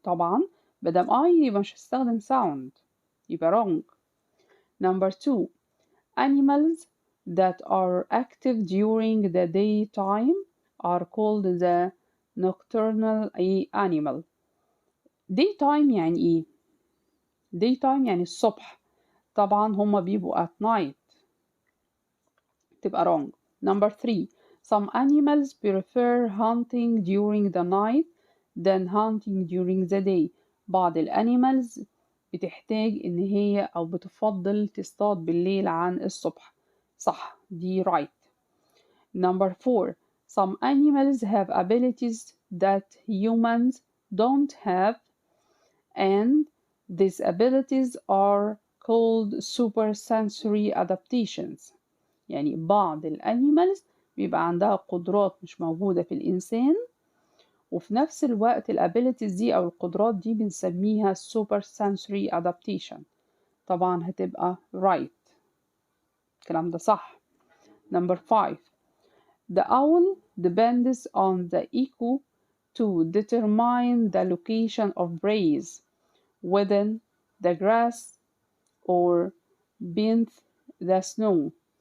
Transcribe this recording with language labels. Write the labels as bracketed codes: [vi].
[ar] طبعا بدم يبقى مش هستخدم sound، يبقى [en] wrong. Number 2, animals that are active during the daytime are called the nocturnal animal. [ar] daytime يعني إيه؟ daytime يعني الصبح، طبعا هما بيبقوا [en] at night، [ar] تبقى [en] wrong. Number 3. Some animals prefer hunting during the night than hunting during the day. [ar] بعض الانيمالز بتحتاج إن هي أو بتفضل تصطاد بالليل عن الصبح. صح، دي [en] right. Number 4. Some animals have abilities that humans don't have, and these abilities are called supersensory adaptations. [ar] يعني بعض الانيمالز بيبقى عندها قدرات مش موجودة في الإنسان، وفي نفس الوقت الابيليتيز دي أو القدرات دي بنسميها supersensory adaptation. طبعا هتبقى [en] right، [ar] الكلام ده صح. [en] Number 5. The owl depends on the echo to determine the location of prey within the grass or beneath the snow.